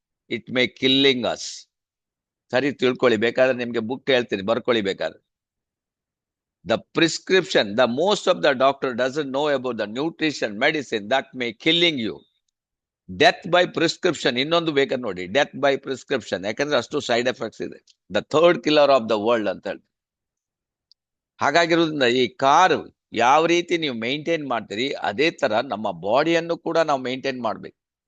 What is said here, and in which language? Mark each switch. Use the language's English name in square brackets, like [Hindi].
[English] It may killing us. [Kannada] ಸರಿ ತಿಳ್ಕೊಳ್ಳಿ, ಬೇಕಾದ್ರೆ ನಿಮ್ಗೆ ಬುಕ್ ಹೇಳ್ತೀನಿ, ಬರ್ಕೊಳ್ಳಿ ಬೇಕಾದ್ರೆ. [English] The prescription, the most of the doctor doesn't know about the nutrition medicine that may killing you. Death by prescription, [Kannada] ಇನ್ನೊಂದು ಬೇಕಾದ್ರೆ ನೋಡಿ, [English] Death by prescription. [Kannada] ಯಾಕಂದ್ರೆ ಅಷ್ಟು ಸೈಡ್ ಎಫೆಕ್ಟ್ಸ್ ಇದೆ. [English] the third killer of the world [Kannada] ಅಂತ ಹೇಳಿ. ಹಾಗಾಗಿರೋದ್ರಿಂದ ಈ car ಯಾವ ರೀತಿ ನೀವು ಮೇಂಟೈನ್ ಮಾಡ್ತೀರಿ ಅದೇ ತರ ನಮ್ಮ ಬಾಡಿಯನ್ನು ಕೂಡ ನಾವು ಮೇಂಟೈನ್ ಮಾಡ್ಬೇಕು.